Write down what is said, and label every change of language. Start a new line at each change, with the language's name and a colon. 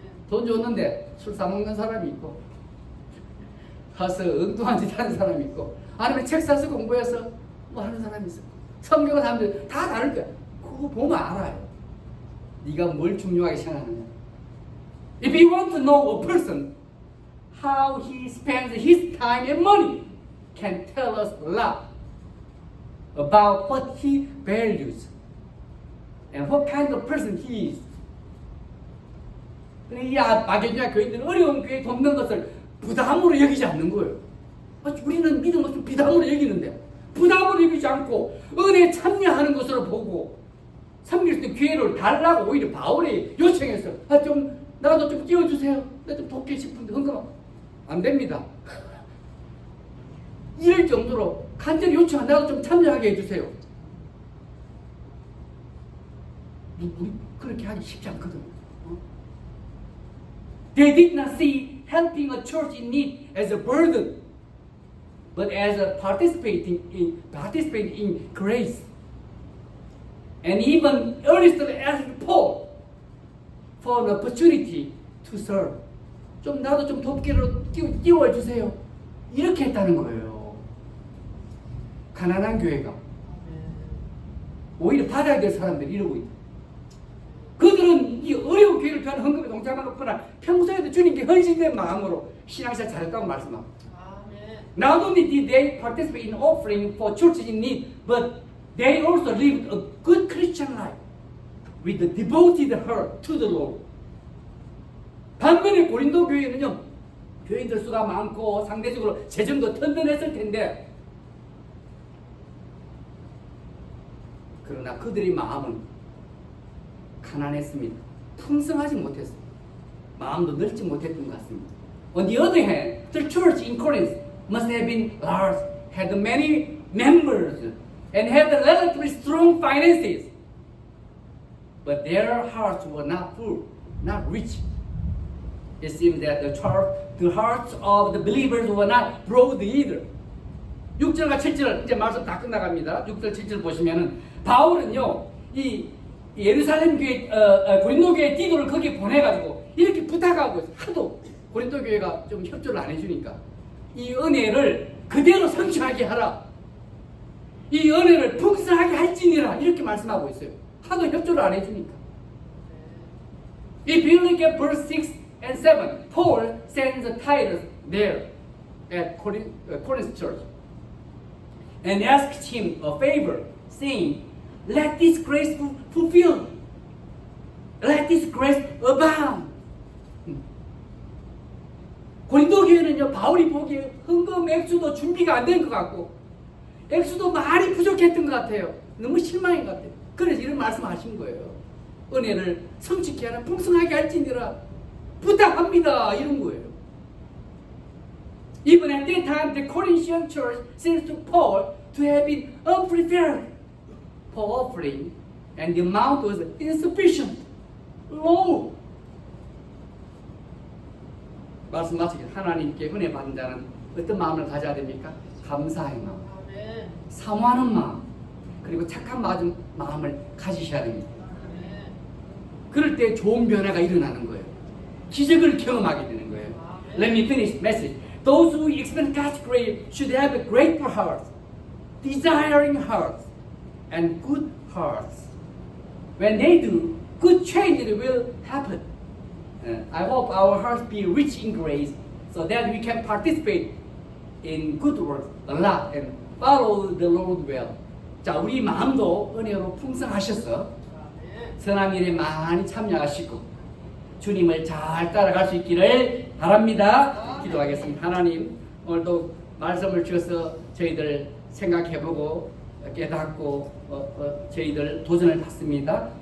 Korean: 돈 줬는데 술 사먹는 사람이 있고, 가서 엉뚱한 짓 하는 사람이 있고, 아니면 책 사서 공부해서 뭐 하는 사람이 있어. 성경을 사람들 다 다를 거야. 그거 보면 알아요. 네가 뭘 중요하게 생각하느냐.
English: If you want to know a person, how he spends his time and money can tell us a lot about what he values and what kind of person he is.
Korean: 이 마게도니아 교인들은 어려운 교회 돕는 것을 부담으로 여기지 않는 거예요. 우리는 믿음을 좀 부담으로 여기는데, 부담으로 여기지 않고 은혜에 참여하는 것으로 보고 섬길 때 기회를 달라고 오히려 바울이 요청해서 좀 나도 좀 끼워주세요. 나 좀 돕고 싶은데 헌금하고 안 됩니다. 이럴 정도로 간절히 요청, 나도 좀 참여하게 해주세요. 우리 그렇게 하기 쉽지 않거든.
English: They did not see helping a church in need as a burden, but as a participating in grace. And even earnestly asked Paul for an opportunity to serve.
Korean: 좀 나도 좀 돕기로 띄워주세요. 이렇게 했다는 거예요. 가난한 교회가 오히려 받아야 될 사람들이 이러고 있다. 그들은 이 어려운 교회를 위한 헌금에 동참하거나 평소에도 주님께 헌신된 마음으로 신앙생활 잘했다고 말씀합니다.
English: Not only did they participate in offering for churches in need, but they also lived a good Christian life with a devoted heart to the Lord.
Korean: 반면에 고린도 교회는요, 교인들 수가 많고 상대적으로 재정도 튼튼했을 텐데, 그러나 그들의 마음은 가난했습니다. 풍성하지 못했습니다. 마음도 넓지 못했던 것 같습니다.
English: On the other hand, the church in Corinth must have been large, had many members, and had relatively strong finances. But their hearts were not full, not rich. It seems that the hearts of the believers were not broad either.
Korean: 6절과 7절 이제 말씀 다 끝나갑니다. 6절 7절 보시면은 바울은요, 이 예루살렘 교회, 고린도 교회 디도를 거기 보내가지고 이렇게 부탁하고 있어요. 하도 고린도 교회가 좀 협조를 안 해주니까 이 은혜를 그대로 성취하게 하라. 이 은혜를 풍성하게 할지니라. 이렇게 말씀하고 있어요. 하도 협조를 안 해주니까.
English: If you look at verse 6 and 7, Paul sends Titus there at Corinth church and asks him a favor, saying, let this grace fulfill. Let this grace abound.
Korean: 고린도 교회는요, 바울이 보기에 헌금 액수도 준비가 안 된 것 같고, 액수도 많이 부족했던 것 같아요. 너무 실망인 것 같아요. 그래서 이런 말씀하신 거예요. 은혜를 성취케 하라, 풍성하게 할지니라 부탁합니다. 이런 거예요.
English: Even at that time, the Corinthian church seems to Paul to have been unprepared for offering, and the amount was insufficient, low.
Korean: 말씀 마치기 하나님께 은혜 받는 자는 어떤 마음을 가져야 됩니까? 감사의 마음, 사모하는 마음, 그리고 착한 마음을 가지셔야 됩니다. 그럴 때 좋은 변화가 일어나는 거예요. 기적을 경험하게 되는 거예요.
English: Let me finish message. Those who experience God's grace should have a grateful heart, desiring hearts, and good hearts. When they do, good changes will happen. I hope our hearts be rich in grace so that we can participate in good works a lot and follow the Lord well.
Korean: 자, 우리 마음도 은혜로 풍성하셔서 선한 일에 많이 참여하시고 주님을 잘 따라갈 수 있기를 바랍니다. 기도하겠습니다. 하나님, 오늘도 말씀을 주셔서 저희들 생각해보고 깨닫고 저희들 도전을 받습니다.